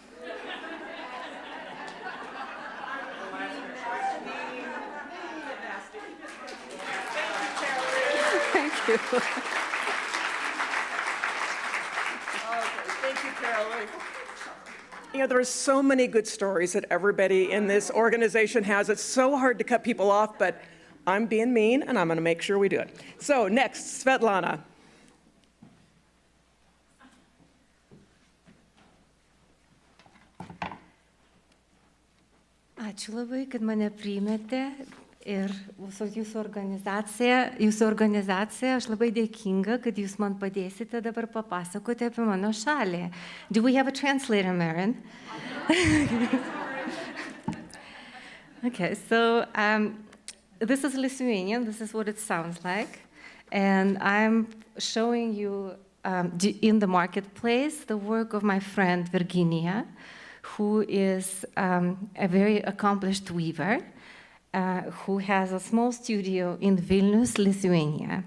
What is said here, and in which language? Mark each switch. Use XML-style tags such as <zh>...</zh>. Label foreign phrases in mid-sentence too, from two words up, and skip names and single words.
<en>Thank you. Thank you, Carolyn. You know, there are so many good stories that everybody in this organization has. It's so hard to cut people off, but I'm being mean, and I'm going to make sure we do it. So next, Svetlana.</en> <lt>Ačiū labai, kad mane priėmėte ir jūsų organizacija, aš labai dėkinga, kad jūs man padėsite dabar papasakoti apie mano šalį.</lt> <en>Do we have a translator, Marin? Okay, so this is Lithuanian, this is what it sounds like, and I'm showing you in the marketplace the work of my friend Virginia, who is a very accomplished weaver, who has a small studio in Vilnius, Lithuania.</en>